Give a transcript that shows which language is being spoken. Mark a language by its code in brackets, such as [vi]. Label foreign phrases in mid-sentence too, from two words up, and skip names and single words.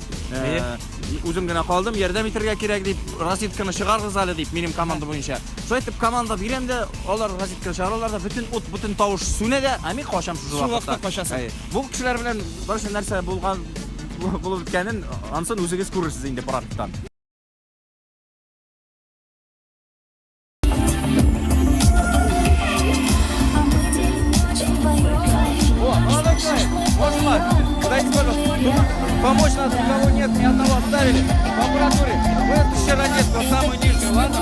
[tt] Үзем генә калдым, ярдәм итәргә кирәк дип, разведканы чыгарыгыз әле дип, минем команда буенча. Шулай итеп команда бирәм дә, алар разведканы чыгаралар да, бөтен ут, бөтен тавыш сүнә дә, ә мин качам шул вакытта. Шул вакытта качасың. Бу кешеләр белән барысы нәрсә булган булып беткәнен ансын үзегез күрерсез инде практиктан. [ru] Дайте, пожалуйста, помочь нас, никого нет, ни одного оставили. В аппаратуре. Вы эту розетку, самую нижнюю, ладно?